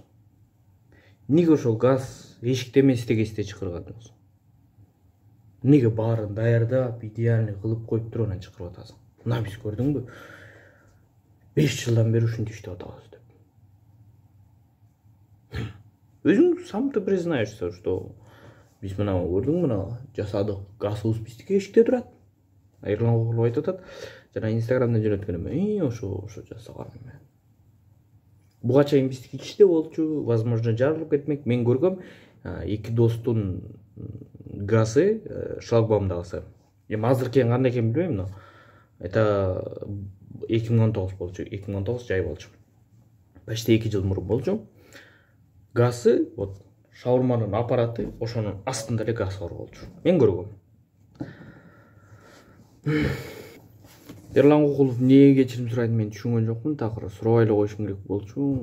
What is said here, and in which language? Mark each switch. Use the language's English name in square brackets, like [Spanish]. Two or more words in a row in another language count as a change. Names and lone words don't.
[Kyrgyz] Неге ошол газ эшикте эмес тегесте чакырган жоксуң? Неге баарын даярдап, идеальный кылып коюп туруп анан чакырып атасың? Мына биз көрдүңбү? 5 жылдан бери ушинтип иштеп атабыз деп. Өзүң [Russian] сам ты признаешься, что [Kyrgyz] биз мына көрдүң, мына жасадык, газыбыз биздики эшикте турат. Эрлан Кокулов айтып атат, жана Инстаграмдан жөнөткөнүм, ошо жасаган мен. Буга чейин биздики иште болчу, возможно, жарылып кетмек. Мен көргөм, эки достун газы, шлагбаумдагысы. Азыркы кандай экен билбейм, [Russian] но это [Kyrgyz] 2019 болчу, 2019 жай болчу. Почти 2 жыл мурун болчу. Газы, вот шаурманын аппараты, ошонун астында эле газ бар болчу. Мен көргөм. Эрлан Кокулов эмнеге кечирим сурайт, мен түшүнгөн жокмун, такыр сурабай эле коюшум керек болчу.